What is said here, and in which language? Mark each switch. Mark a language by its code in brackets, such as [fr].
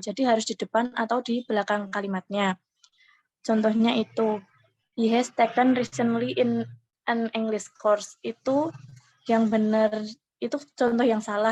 [id] Jadi harus di depan atau di belakang kalimatnya. Contohnya itu, [en] he has taken recently in an English course. [id] Itu yang benar, itu contoh yang salah.